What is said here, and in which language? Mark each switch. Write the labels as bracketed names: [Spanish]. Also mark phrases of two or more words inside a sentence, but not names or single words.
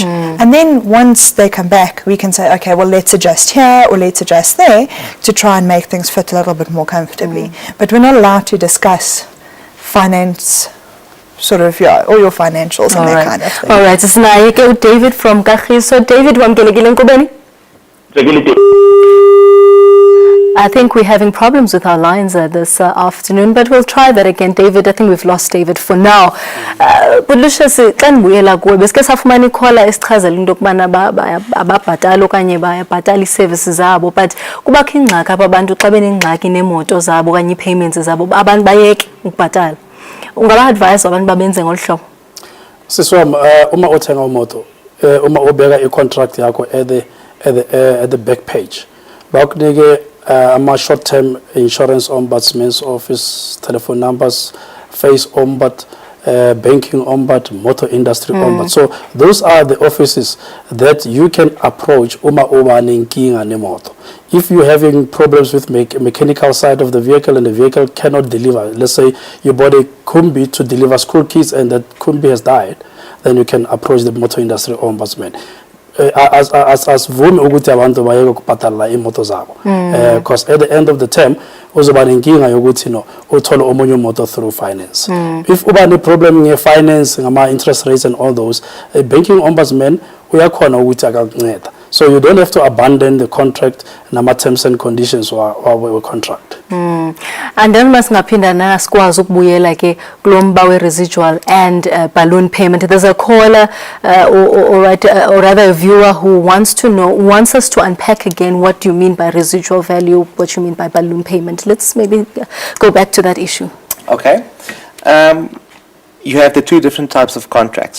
[English] And then once they come back, we can say, okay, well, let's adjust here or let's adjust there to try and make things fit a little bit more comfortably. But we're not allowed to discuss finance, sort of, all your financials and that kind of thing. All right, so now David from Kagiso. David, [Xhosa] wamkelekile nkubeni? [English] I think we're having problems with our lines this afternoon, but we'll try that again. David, I think we've lost David for now. But Lucius, [Xhosa] xa ndibuyela kuwe beske safumana ikhola esichazela into yokubana ababhatala okanye bayabhatala ii-services zabo, but kubakho ingxaki apha abantu xa benengxaki neemoto zabo okanye ii-payments zabo abantu bayeke ukubhatala. Ungaba-advise abantu babenze ngolu hlobo? [Zulu] Siswam, uma uthenga imoto, uma ubeka i-contract yakho [English] at the back page, [Zulu] bakunike [English] short-term insurance ombudsman's office, telephone numbers, face ombud, banking ombud, motor industry ombud. So those are the offices that you can approach [Zulu] uma nenkinga nemoto. [English] If you're having problems with mechanical side of the vehicle and the vehicle cannot deliver, let's say you bought a Kumbi to deliver school kids and that Kumbi has died, then you can approach the motor industry ombudsman. [Zulu] Asivumi ukuthi abantu bayeke ukubhadala imoto zabo, [English] because at the end of the term [Zulu] uzoba nenkinga yokuthi uthole omunye umoto [English] through finance. If [Zulu] uba ne [English] problem [Zulu] nge-finance ngama [English] interest rates and all those, a banking ombudsman [Zulu] uyakhona ukuthi akakunceda. [English] So you don't have to abandon the contract nama terms and conditions wa contract. [Xhosa] And then masingaphinda na sikwazi ukubuyela ke kulomba we-residual [English] and balloon payment. There's a caller or rather a viewer who wants us to unpack again what you mean by residual value, what you mean by balloon payment. Let's maybe go back to that issue. Okay. You have the two different types of contracts.